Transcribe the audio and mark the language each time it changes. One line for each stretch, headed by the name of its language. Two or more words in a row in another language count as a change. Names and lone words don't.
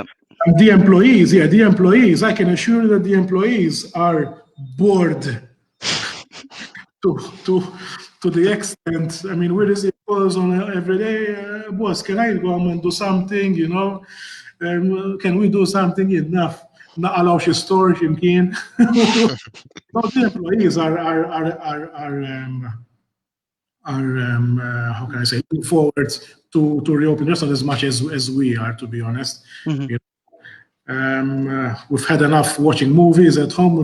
English: And the employees, I can assure you that the employees are bored to the extent. I mean, where is it goes on every day? Boss, can I go and do something? You know, can we do something? Enough.
Maltese: Naqalaw xi store x'imkien.
English: The employees how can I say, looking forward to reopen restaurants as much as we are, to be honest. Hmm. You we've had enough watching movies at home.